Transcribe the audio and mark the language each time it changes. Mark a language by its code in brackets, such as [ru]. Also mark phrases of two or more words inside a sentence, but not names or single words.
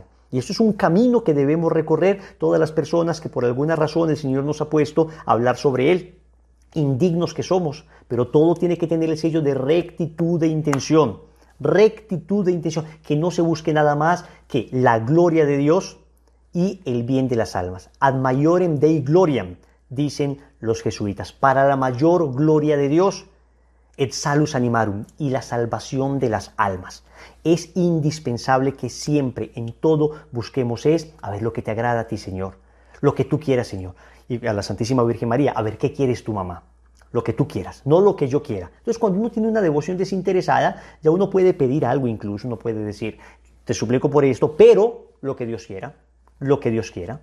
[es] Y esto es un camino que debemos recorrer todas las personas que por alguna razón el Señor nos ha puesto a hablar sobre Él. Indignos que somos, pero todo tiene que tener el sello de rectitud de intención. Rectitud de intención, que no se busque nada más que la gloria de Dios y el bien de las almas. [la] Ad maiorem Dei gloriam, [es] dicen los jesuitas, para la mayor gloria de Dios, [la] et salus animarum, [es] y la salvación de las almas. Es indispensable que siempre, en todo, busquemos a ver lo que te agrada a ti, Señor, lo que tú quieras, Señor. y a la Santísima Virgen María, a ver, ¿qué quieres tu mamá? Lo que tú quieras, no lo que yo quiera. Entonces, cuando uno tiene una devoción desinteresada, ya uno puede pedir algo incluso, uno puede decir, te suplico por esto, pero lo que Dios quiera, lo que Dios quiera.